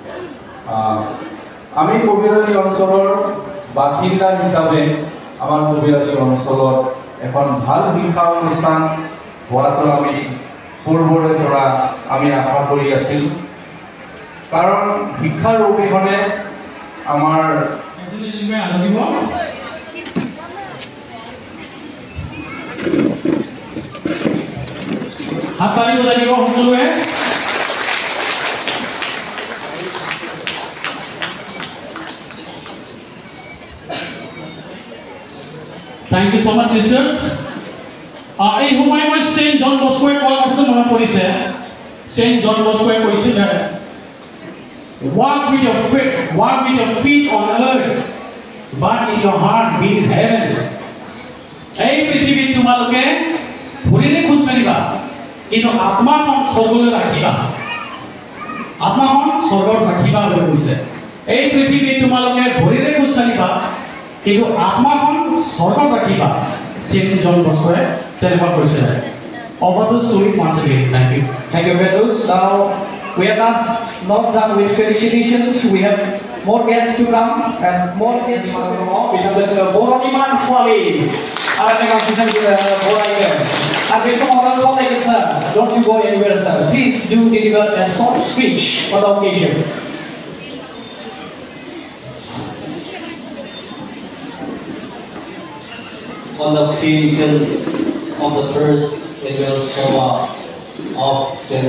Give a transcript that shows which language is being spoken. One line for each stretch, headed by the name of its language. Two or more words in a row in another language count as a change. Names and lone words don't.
Assamese: আমি কবিৰালী অঞ্চলৰ বাসিন্দা হিচাপে আমাৰ কবিৰালী অঞ্চলত এখন ভাল শিক্ষা অনুষ্ঠান হোৱাটো আমি পূৰ্বৰে পৰা আমি আশা কৰি আছিলোঁ, কাৰণ শিক্ষাৰ অবিহনে আমাৰ হাত তালি বজাই দিব সকলোৱে।
English: Thank you so much, sisters.
Assamese: এই সময় মই Saint John Bosco'ৰ কথাটো মনত পৰিছে। Saint John Bosco'য়ে কৈছিলে,
English: walk with your feet on earth, but in your heart be in heaven.
Assamese: এই পৃথিৱীত তোমালোকে ভৰিৰে খোজ কাঢ়িবা, কিন্তু আত্মাখন স্বৰ্গলৈ ৰাখিবা। আত্মাখন স্বৰ্গত ৰাখিবা বুলি কৈছে। এই পৃথিৱীত তোমালোকে ভৰিৰে খোজ কাঢ়িবা, কিন্তু আত্মাখন স্বৰ্গত ৰাখিবা। Saint John Bosco'য়ে তেনেকুৱা কৈছে।
English: Over to Sweet once again. Thank you. Thank you, Petrus. Now we are not done with felicitations. We have more guests to come and more guests to come. We have the Boroniman Fali. Ada dengan season Boraikan. And besok orang tua lagi sir. Don't you go anywhere, sir. Please do deliver a short speech for the occasion. On the occasion of the first annual Showa of St.